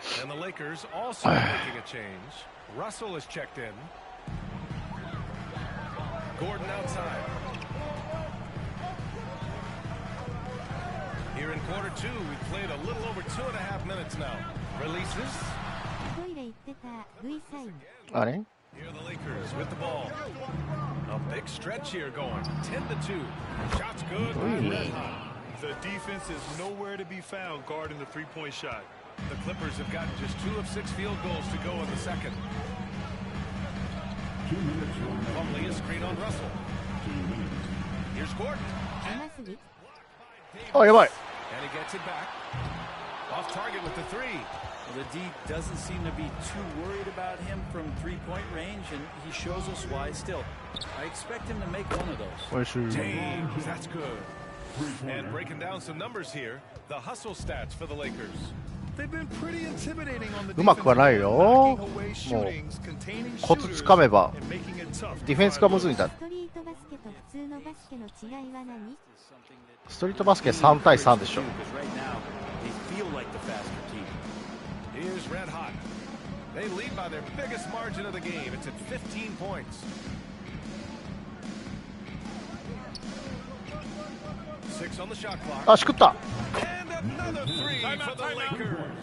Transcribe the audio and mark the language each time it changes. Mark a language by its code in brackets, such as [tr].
[en] And the Lakers also making a change. Russell is checked in. Gordon outside. Here in quarter 2, we've played a little over 2.5 minutes now. Releases. [ja] トイレ行ってた V サイン。あれ [en] Here are the Lakers with the ball. A big stretch here going. 10-2. Shots good by Red Hot. The defense is nowhere to be found guarding the three-point shot. The Clippers have gotten just 2 of 6 field goals to go in the second. Plumlee, a screen on Russell. Here's Gordon. [ja] 甘すぎ。あ、やばい。 [en] And he gets it back. Off target with the 3. Well, the D doesn't seem to be too worried about him from three-point range, and he shows us why still. I expect him to make one of those. [ja] おいしい。 [en] James, that's good. And breaking down some numbers here, the hustle stats for the Lakers. They've been pretty intimidating on the [ja] うまくはないよ。も [en] knocking away [ja] う [en] shootings, containing [ja] コツつかめば [en] and making it tough. [ja] ディフェンスがむずいんだ。ストリートバスケと普通のバスケの違いは何？ストリートバスケ3対3でしょ。 [en] Because right now, they feel like the faster team. Here's Red Hot. They lead by their biggest margin of the game. It's at 15 points. 6 on the shot clock. [ja] あ、しくった。 [en] And another 3 for the Lakers.